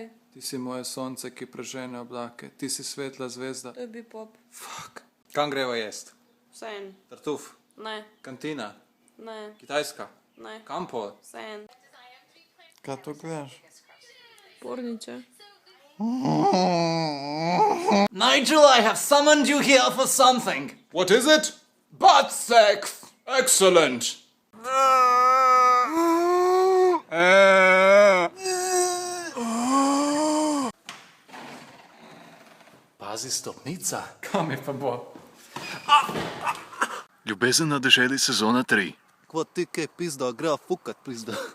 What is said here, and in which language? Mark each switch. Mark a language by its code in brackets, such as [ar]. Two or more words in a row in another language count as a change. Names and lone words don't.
[sl] ti si moje sonce, ki prežene oblake. Ti si svetla zvezda. To je bipop. Fuck. Kam greva jest? Vsejen. Tartuf, Ne. kantina, Ne. Kitajska, Ne. Kampol. Vsejen. Kaj to gledaš? Porniče. [en] Nigel, I have summoned you here for something. What is it? Butt sex. Excellent. [sl] Pazi, stopnica. Kam je pa bo? Ljubezen na deželi sezona 3. Kva ti kaj pizda, gre fukat pizda.